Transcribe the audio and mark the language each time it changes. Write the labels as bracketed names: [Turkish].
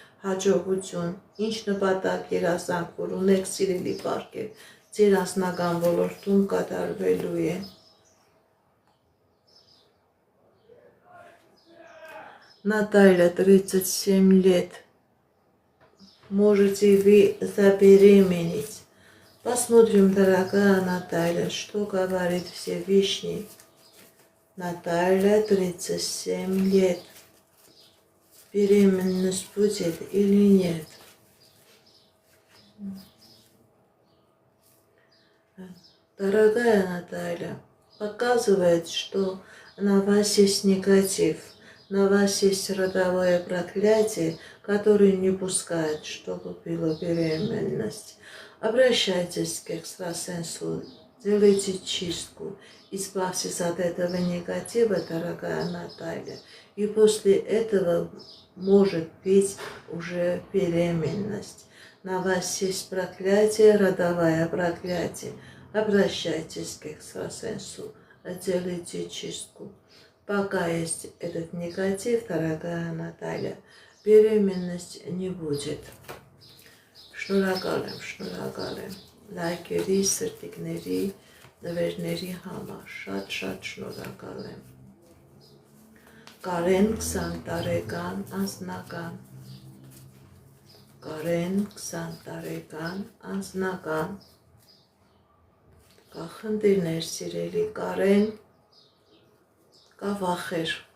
[Armenian] հաջողություն, ինչ նպատակ երազանք, որ ունեք սիրելի Պարկև, ձեր անձնական ոլորտում կատարվելու է։ [Russian] Наталья, 37 лет, можете вы забеременеть. Посмотрим, дорогая Наталья, что говорит Всевышний. Наталья, 37 лет. Беременность будет или нет? Дорогая Наталья, показывает, что на вас есть негатив, на вас есть родовое проклятие, которое не пускает, чтобы была беременность. Обращайтесь к экстрасенсу, делайте чистку, избавьтесь от этого негатива, дорогая Наталья, и после этого может быть уже беременность. На вас есть проклятие, родовое проклятие. Обращайтесь к экстрасенсу, делайте чистку. Пока есть этот негатив, дорогая Наталья, беременность не будет. [Armenian] Շնորհակալ եմ, լայքերի, սրտիկների, նվերների համար, շատ շնորհակալ եմ։ Կարեն 20 տարեկան անձնական, Կարեն 20 տարեկան անձնական, կա խնդիրներ սիրելի Կարեն, կա վախեր,